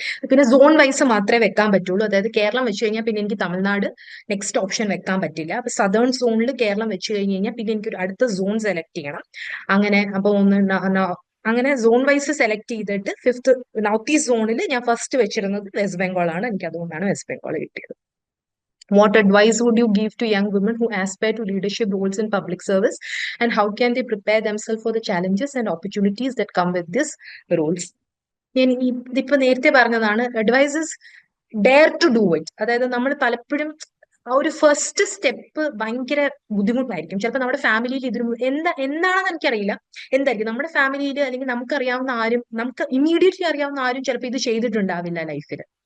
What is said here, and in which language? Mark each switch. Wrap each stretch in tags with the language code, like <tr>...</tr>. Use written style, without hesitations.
<ml>പിന്നെ zone vice മാത്രമേ വെക്കാൻ പറ്റുള്ളൂ. അതായത് കേരളം വെച്ച് കഴിഞ്ഞാൽ പിന്നെ എനിക്ക് തമിഴ്നാട് നെക്സ്റ്റ് ഓപ്ഷൻ വെക്കാൻ പറ്റില്ല. അപ്പൊ സദേൺ സോണിൽ കേരളം വെച്ച് കഴിഞ്ഞ് കഴിഞ്ഞാൽ പിന്നെ എനിക്ക് ഒരു അടുത്ത സോൺ സെലക്ട് ചെയ്യണം. അങ്ങനെ അപ്പൊ അങ്ങനെ സോൺ വൈസ് സെലക്ട് ചെയ്തിട്ട് 5th നോർത്ത് ഈസ്റ്റ് സോണിൽ ഞാൻ ഫസ്റ്റ് വെച്ചിരുന്നത് വെസ്റ്റ് ബംഗാൾ ആണ്. എനിക്ക് അതുകൊണ്ടാണ് വെസ്റ്റ് ബംഗാൾ കിട്ടിയത്.</ml> <en>What advice would you give to young women who aspire to leadership roles in public service, and how can they prepare themselves for the challenges and opportunities that come with these roles?</en> <ml>ഞാൻ ഇതിപ്പോ നേരത്തെ പറഞ്ഞതാണ്, advices</ml> <en>Dare to do it.</en> <ml>അതായത് നമ്മൾ പലപ്പോഴും ആ ഒരു first step ഭയങ്കര ബുദ്ധിമുട്ടായിരിക്കും. ചിലപ്പോൾ നമ്മുടെ ഫാമിലിയിൽ എന്താണെന്ന് എനിക്കറിയില്ല, എന്തായിരിക്കും നമ്മുടെ ഫാമിലിയിൽ അല്ലെങ്കിൽ നമുക്കറിയാവുന്ന ആരും, നമുക്ക് ഇമ്മീഡിയറ്റ്ലി അറിയാവുന്ന ആരും ചിലപ്പോൾ ഇത് ചെയ്തിട്ടുണ്ടാവില്ല ലൈഫിൽ.</ml>